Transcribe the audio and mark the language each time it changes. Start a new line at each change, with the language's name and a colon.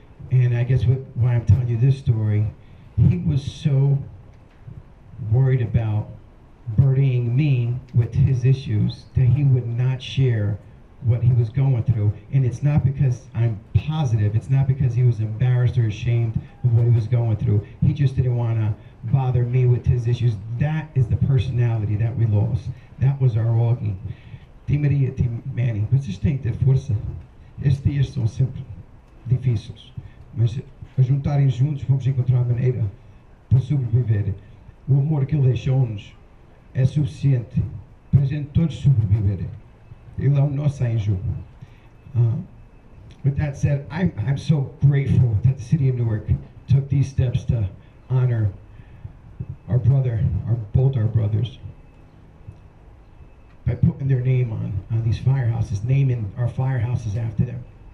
English: And I guess why I'm telling you this story, he was so worried about burdening me with his issues that he would not share what he was going through. And it's not because I'm positive. It's not because he was embarrassed or ashamed of what he was going through. He just didn't want to bother me with his issues. That is the personality that we lost. That was our Augie. Team Maria, Team Manny.
Portuguese: Vocês têm que ter força. Estes dias são sempre difíceis. Mas a juntarem juntos vamos encontrar uma maneira para sobreviver. O amor que ele deixou-nos é suficiente para a gente todos sobreviverem. Ele é o nosso anjo.
English: With that said, I'm so grateful that the city of Newark took these steps to honor our brother, both our brothers, by putting their name on these firehouses, naming our firehouses after them.